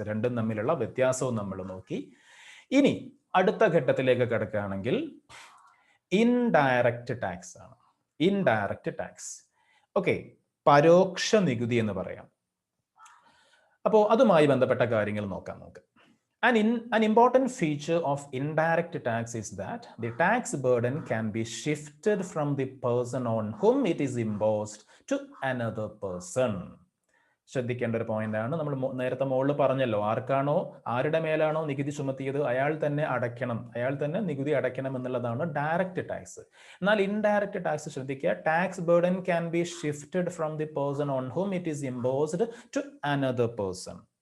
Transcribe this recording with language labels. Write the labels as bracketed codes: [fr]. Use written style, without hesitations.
[ml] രണ്ടും തമ്മിലുള്ള വ്യത്യാസവും നമ്മൾ നോക്കി. ഇനി അടുത്ത ഘട്ടത്തിലേക്ക് കിടക്കുകയാണെങ്കിൽ ഇൻഡയറക്റ്റ് ടാക്സ് ആണ്. ഇൻഡയറക്റ്റ് ടാക്സ് പരോക്ഷ നികുതി എന്ന് പറയാം. അപ്പോൾ അതുമായി ബന്ധപ്പെട്ട കാര്യങ്ങൾ നോക്കാം നമുക്ക്. [en] An important feature of indirect tax is that the tax burden can be shifted from the person on whom it is imposed to another person. [ml] ശ്രദ്ധിക്കേണ്ട ഒരു പോയിന്റ് ആണ്. നമ്മൾ നേരത്തെ മുകളിൽ പറഞ്ഞല്ലോ, ആരുടെ മേലാണോ നികുതി ചുമത്തിയത് അയാൾ തന്നെ അടയ്ക്കണം, അയാൾ തന്നെ നികുതി അടയ്ക്കണം എന്നുള്ളതാണ് ഡയറക്റ്റ് ടാക്സ്. എന്നാൽ ഇൻഡയറക്റ്റ് ടാക്സ് ശ്രദ്ധിക്കുക, [en] Tax burden can be shifted from the person on whom it is imposed to another person.